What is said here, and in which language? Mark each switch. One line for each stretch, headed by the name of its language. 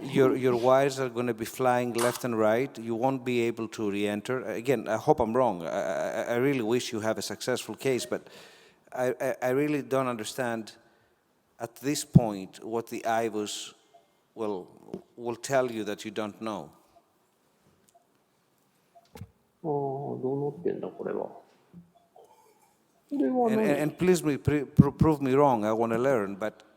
English: Your wires are going to be flying left and right. You won't be able to re-enter. Again, I hope I'm wrong. I really wish you have a successful case, but I really don't understand at this point what the IVOS will tell you that you don't know.
Japanese: どうなってんだこれは。
English: And please prove me wrong. I want to learn, but